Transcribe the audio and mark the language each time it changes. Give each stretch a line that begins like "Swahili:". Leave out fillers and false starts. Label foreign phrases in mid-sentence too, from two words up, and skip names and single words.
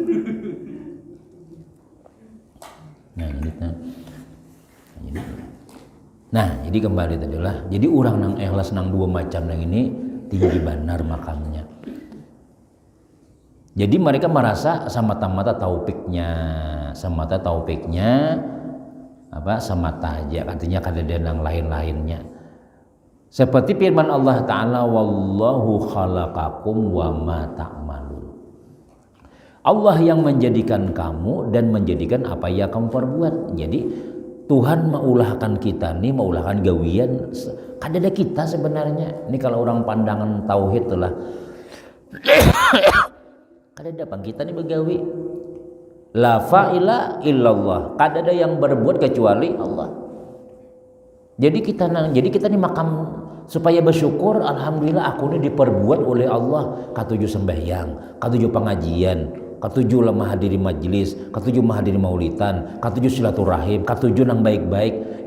Banjar: jadi kembali tadi lah jadi orang nang ikhlas nang dua macam nang ini tinggi benar makamnya. Jadi mereka merasa semata-mata taufiknya semata aja artinya kada ada yang lain-lainnya. Seperti firman
Arabic: الله تعالى والله خلقكم وما تعملون.
Indonesian: Allah yang menjadikan kamu dan menjadikan apa yang kamu perbuat.
Banjar: Jadi Tuhan maulahkan kita nih, maulahkan gawian kada ada kita sebenarnya. Ini kalau orang pandangan tauhid itulah kada dapat kita nih begawi
Arabic: لا فاعل إلا الله
Banjar: kada ada yang berbuat kecuali Allah. Jadi kita nih makam supaya bersyukur alhamdulillah aku ini diperbuat oleh Allah katuju sembahyang katuju pengajian katujuh lemah hadiri majlis, katujuh mah hadiri maulidan, katujuh silaturahim, katujuh nang baik-baik.